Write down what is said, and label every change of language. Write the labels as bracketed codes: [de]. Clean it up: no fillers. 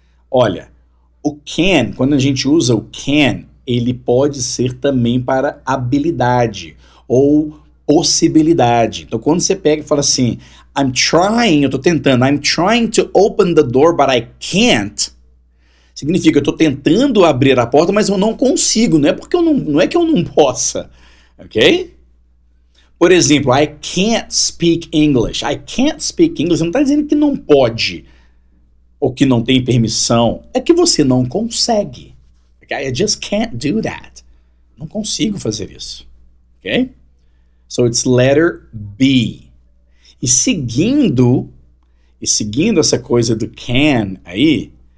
[pt] Olha, o can, quando a gente usa o can, ele pode ser também para habilidade ou possibilidade. Então, quando você pega e fala assim, eu tô tentando, [en] I'm trying to open the door, but I can't, [pt] significa, eu tô tentando abrir a porta, mas eu não consigo, não é que eu não possa, ok? Por exemplo, [en] I can't speak English. I can't speak English, [pt] não está dizendo que não pode, ou que não tem permissão, é que você não consegue. [en] Okay? I just can't do that. [pt] Não consigo fazer isso. [en] Ok? So it's letter B. [pt] E seguindo essa coisa do can aí,